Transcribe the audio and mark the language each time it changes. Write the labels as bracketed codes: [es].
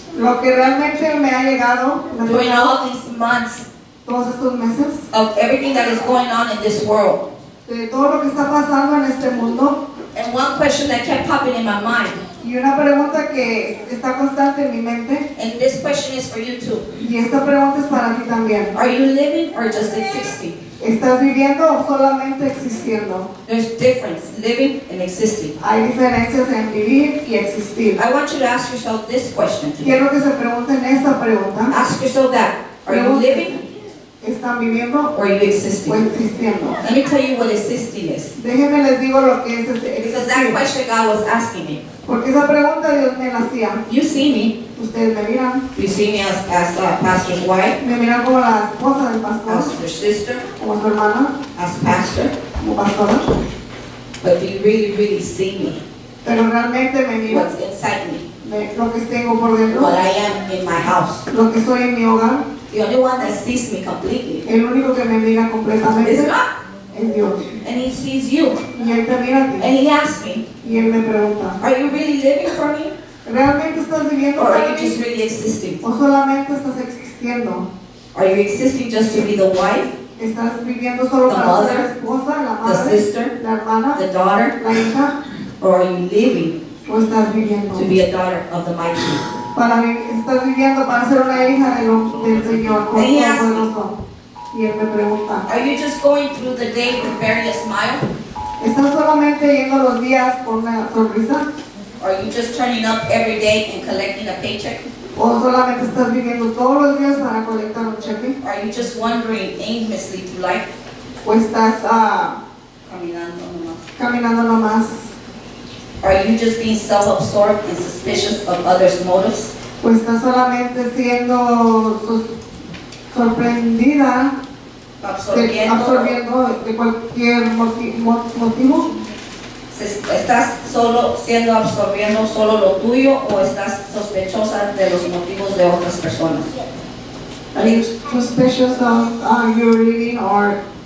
[es] Lo que realmente me ha llegado [en] during all these months [es] todos estos meses, [en] of everything that is going on in this world. [es] de todo lo que está pasando en este mundo, [en] And one question that kept popping in my mind, [es] y una pregunta que está constante en mi mente, [en] and this question is for you too. [es] y esta pregunta es para ti también. [en] Are you living or just existing? [es] ¿Estás viviendo o solamente existiendo? [en] There's difference, living and existing. [es] Hay diferencias en vivir y existir. [en] I want you to ask yourself this question today. [es] Quiero que se pregunten esta pregunta. [en] Ask yourself that. Are you living [es] ¿Están viviendo [en] or are you [es] o [en] existing? [es] existiendo? [en] Let me tell you what existing is. [es] Déjenme les digo lo que es [en] Because that [es] existir. [en] question God was asking me. [es] Porque esa pregunta Dios me la hacía. [en] You see me. [es] Ustedes me miran. [en] You see me as pastor's wife, [es] Me miran como la esposa del pastor, [en] as your sister, [es] como su hermana, [en] as pastor. [es] como pastora. [en] But do you really see me? [es] Pero realmente me miran [en] What's inside me? [es] lo que tengo por dentro, [en] What I am in my house. [es] lo que soy en mi hogar. [en] The only one that sees me completely [es] El único que me mira [en] is [es] completamente [en] God. [es] es Dios. [en] And He sees you. [es] Y Él te mira a ti. [en] And He asks me, [es] Y Él me pregunta, [en] are you really living for me? [es] ¿realmente estás viviendo [en] Or are [es] para [en] you just [es] mí? [en] really existing? [es] ¿O solamente estás existiendo? [en] Are you existing just to be the wife, [es] ¿Estás viviendo solo [en] The [es] para [en] mother, [es] ser la esposa, la [en] the [es] madre, [en] sister, [es] la hermana, [en] the daughter? [es] la hija? [en] Or are you living [es] ¿O estás viviendo? [en] to be a daughter of the mighty? [es] Estás viviendo para ser una hija del Señor, con [en] And he asked me, [es] poderoso. Y Él me pregunta, [en] are you just going through the day with barely a smile? [es] ¿estás solamente yendo los días con una sonrisa? [en] Or are you just turning up every day and collecting a paycheck? [es] ¿O solamente estás viviendo todos los días para colectar un cheque? [en] Are you just wandering aimlessly through life? [es] ¿O estás Caminando nomás. caminando nomás? [en] Are you just being self-absorbed and suspicious of others' motives? [es] ¿O estás solamente siendo sorprendida, absorbiendo de cualquier motivo? ¿Estás solo absorbiendo solo lo tuyo o estás sospechosa de los motivos de otras personas? [en] Are you suspicious of your reading or?